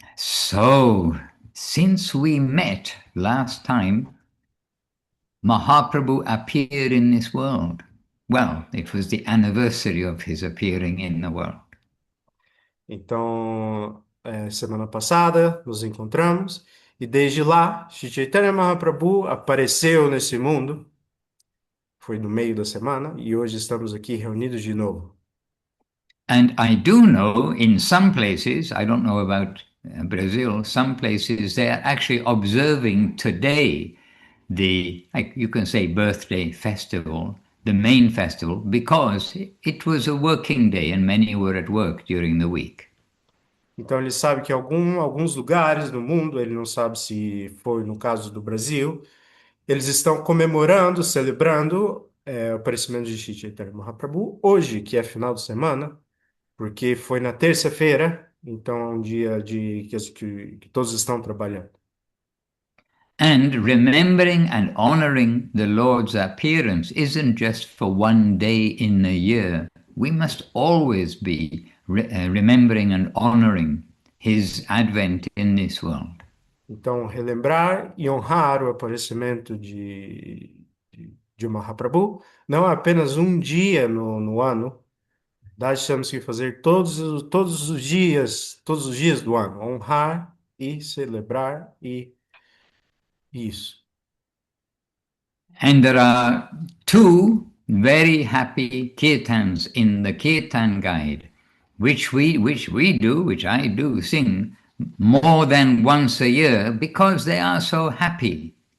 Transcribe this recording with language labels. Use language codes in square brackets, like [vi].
[en] So, since we met last time, Mahaprabhu appeared in this world. Well, it was the anniversary of his appearing in the world. [pt] Então, semana passada nos encontramos e desde lá, Shri Chaitanya Mahaprabhu apareceu nesse mundo. Foi no meio da semana e hoje estamos aqui reunidos de novo. [en] And I do know in some places, I don't know about Brazil, some places they are actually observing today the, like you can say, birthday festival, the main festival, because it was a working day and many were at work during the week. [pt] Então ele sabe que alguns lugares no mundo, ele não sabe se foi no caso do Brasil, Eles estão comemorando, celebrando o aparecimento de Shri Chaitanya Mahaprabhu hoje, que é final de semana, porque foi na terça-feira, então é um dia que todos estão trabalhando. [en] And remembering and honoring the Lord's appearance isn't just for one day in the year. We must always be remembering and honoring his advent in this world. [pt] Então, relembrar e honrar o aparecimento de Mahaprabhu não é apenas um dia no ano, nós temos que fazer todos os dias do ano, honrar e celebrar e isso. [en] And there are two very happy kirtans in the Kirtan Guide, which I do sing more than once a year because they are so happy.